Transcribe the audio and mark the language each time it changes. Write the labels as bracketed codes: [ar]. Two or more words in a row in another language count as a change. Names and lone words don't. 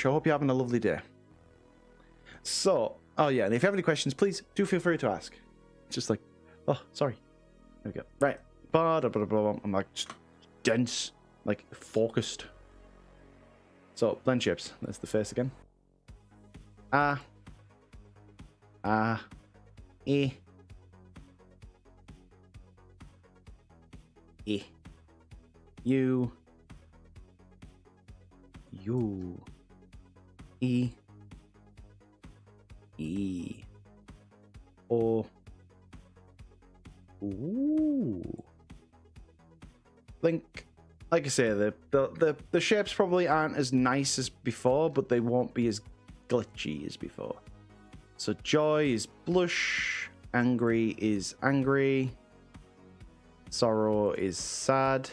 [en] I hope you're having a lovely day. So, oh yeah, and if you have any questions, please do feel free to ask. It's just like, oh, sorry. There we go. Right. I'm like just dense, like focused. So, blend shapes. There's the face again. Ah. Ah. E. E. U. U. E. E. O. Ooh. Blink. Like I say, the shapes probably aren't as nice as before, but they won't be as glitchy as before. So joy is blush, angry is angry, sorrow is sad.